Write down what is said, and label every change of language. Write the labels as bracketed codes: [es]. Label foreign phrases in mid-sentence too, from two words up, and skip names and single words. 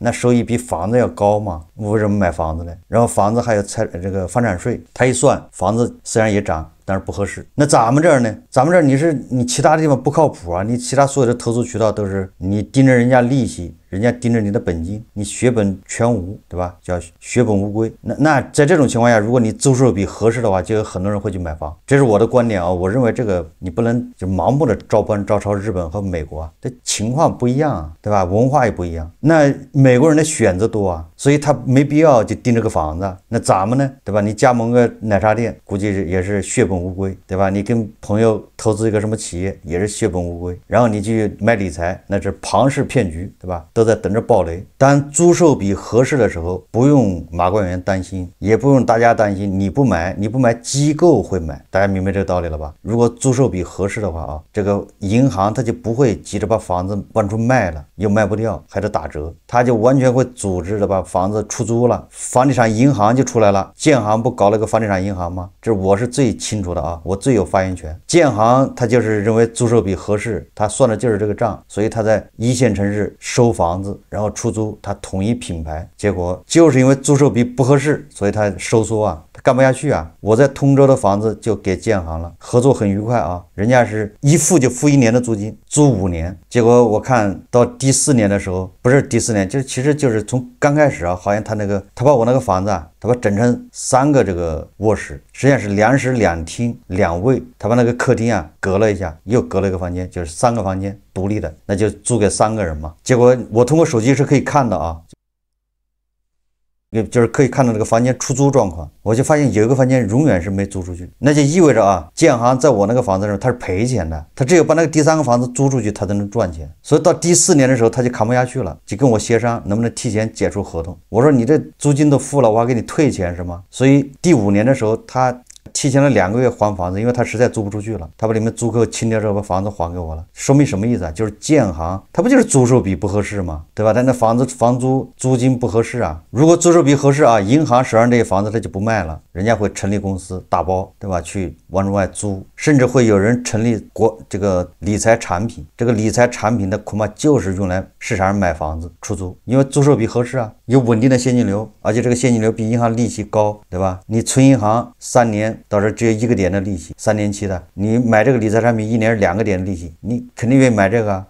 [zh] 那收益比房子要高嘛，為什麼買房子呢？然後房子還有這個房產稅，它一算房子雖然也漲，但是不合適。那咱們這兒呢？咱們這兒你其他的地方不靠譜啊，你其他所有的投資渠道都是你盯着人家利息，人家盯着你的本金，你血本全無，對吧？叫血本無歸。那在這種情況下，如果你租售比合適的話，就有很多人會去買房。這是我的觀點啊，我認為這個你不能就盲目的照搬照抄日本和美國啊，這情況不一樣啊，對吧？文化也不一樣。那美國人的選擇多啊，所以他沒必要就盯這個房子。那咱們呢，對吧？你加盟個奶茶店，估計也是血本無歸，對吧？你跟朋友投資一個什麼企業，也是血本無歸。然後你去買理財，那是龐氏騙局，對吧？都在等着爆雷。當租售比合適的時候，不用馬官員擔心，也不用大家擔心，你不買機構會買。大家明白這個道理了吧？如果租售比合適的話啊，這個銀行它就不會急着把房子往出賣了，又賣不掉，還得打折，它就完全會組織的把房子出租了，房地產銀行就出來了。建行不搞了個房地產銀行嗎？這我是最清楚的啊，我最有發言權。建行它就是認為租售比合適，它算的就是這個賬，所以它在一線城市收房子，然後出租，它統一品牌，結果就是因為租售比不合適，所以它收縮啊， 幹不下去啊。我在通州的房子就给建行了，合作很愉快啊，人家是一付就付1年的租金，租5年。结果我看到第4年的时候，不是第4年，就其實就是從剛開始啊，好像他把我那個房子啊，他把整成3 個這個臥室，實際上是2室2廳2衛，他把那個客廳啊隔了一下，又隔了一個房間，就是3個房間獨立的，那就租給3個人嘛。結果我通過手機是可以看到啊，就是可以看到這個房間出租狀況，我就發現有一個房間永遠是沒租出去，那就意味着啊，建行在我那個房子上他是賠錢的，他只有把那個第3個房子租出去，他才能賺錢。所以到第4年的時候，他就扛不下去了，就跟我協商能不能提前解除合同。我說你這租金都付了，我還給你退錢是嗎？所以第5年的時候，他提前了2個月還房子，因為他實在租不出去了，他把你們租客清掉之後把房子還給我了。說明什麼意思啊？就是建行他不就是租售比不合適吗？对吧？但那房租租金不合適啊。如果租售比合適啊，银行手上这些房子他就不賣了，人家会成立公司打包，对吧？去往外租，甚至会有人成立这個理財產品，這個理財產品的恐怕就是用來市場上買房子出租，因為租售比合適啊，有穩定的現金流，而且這個現金流比銀行利息高，對吧？你存銀行3年。到時只有1個點的利息，3年期的，你買這個理財產品1年是2個點的利息，你肯定願意買這個啊。